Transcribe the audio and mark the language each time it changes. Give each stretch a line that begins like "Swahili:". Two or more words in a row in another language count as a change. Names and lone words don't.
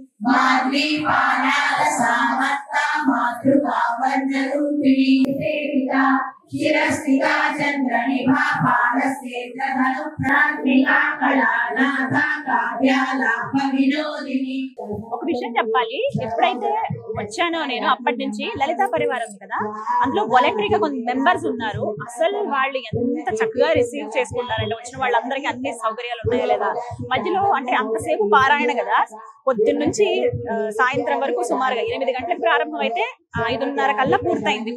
Sanskrit: माद्रीपानालसामत्ता मातृका वर्णरूपिणी सेविता शिरस्थिता चन्द्रनिभा पालसेन्द्रधनुप्रात्मिका कलानाथा काव्यालाप विनोदिनी.
Telugu: ఒక విషయం చెప్పాలి, ఎప్పుడైతే వచ్చానో నేను అప్పటి నుంచి లలితా పరివారం ఉంది కదా, అందులో వాలంటరీగా కొంత మెంబర్స్ ఉన్నారు. అసలు వాళ్ళు ఎంత చక్కగా రిసీవ్ చేసుకుంటారంటే వచ్చిన వాళ్ళందరికీ అన్ని సౌకర్యాలు ఉన్నాయా లేదా. మధ్యలో అంటే అంతసేపు పారాయణ కదా, పొద్దున్న నుంచి సాయంత్రం వరకు సుమారుగా 8 గంటలకు ప్రారంభం అయితే 5:30 కల్లా పూర్తయింది.